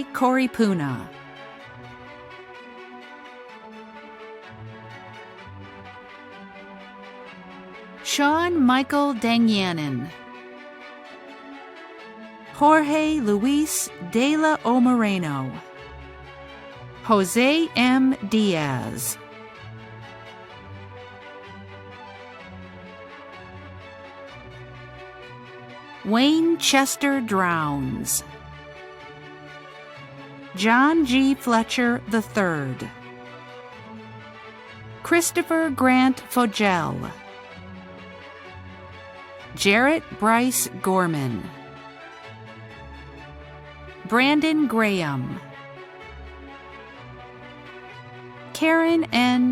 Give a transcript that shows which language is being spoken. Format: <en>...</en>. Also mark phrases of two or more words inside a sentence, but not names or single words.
<en>Koripuna, Sean Michael Dangyanin, Jorge Luis de la O Moreno, Jose M. Diaz, Wayne Chester Drowns, John G. Fletcher III, Christopher Grant Fogel, Jarrett Bryce Gorman, Brandon Graham, Karen N.</en>